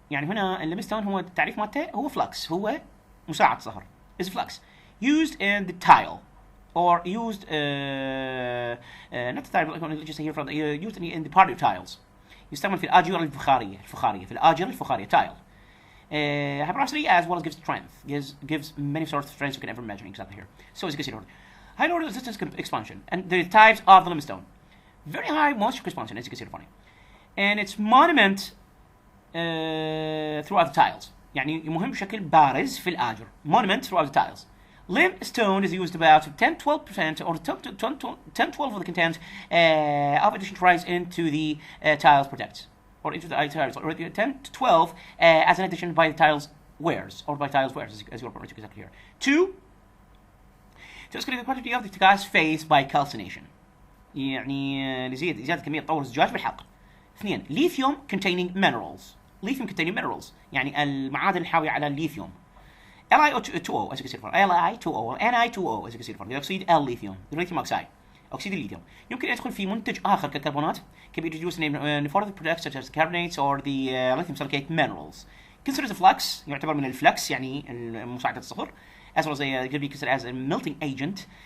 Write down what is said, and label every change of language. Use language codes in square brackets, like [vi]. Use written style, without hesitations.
[ar] يعني هنا limestone هو التعريف مالته هو flux، هو مساعد صهر. [en] Is flux used in the tile. Or used, not the tile, let's just say here from used in the patio tiles. [ar] يستعمل في الآجرة الفخارية في الآجرة الفخارية tile. [en] Hyperosity as well as gives strength, gives many sorts of strengths you can ever imagine exactly here. So as you can see here, high load resistance expansion, and the types of the limestone. Very high moisture expansion, as you can see here, and it's monument throughout the tiles. [ar] يعني مهم بشكل بارز في الآجر. [en] Monument throughout the tiles. Limestone is used about 10-12% or 10-12 of the content of addition rise into the tiles products or into the tiles, or 10-12 as an addition by the tiles wares or by tiles wares, as you're exactly here. 2, to escalate the quantity of the gas phase by calcination. [ar] يعني زيادة كمية تطور الزجاج بالحرق. [en] 2, lithium containing minerals. Lithium containing minerals [ar] يعني المعادن الحاوية على الليثيوم. [en] Li2O as you can see for Li2O Ni2O as you can see for dioxide الليثيوم lithium oxide [ar] أكسيد الليثيوم يمكن أن يدخل في منتج آخر كالكربونات [en] can be introduced in further products such as carbonates or the lithium silicate minerals. Considered as a flux [ar] يعتبر من الفلكس يعني مساعدة الصهر [en] as well as can be considered as a melting agent.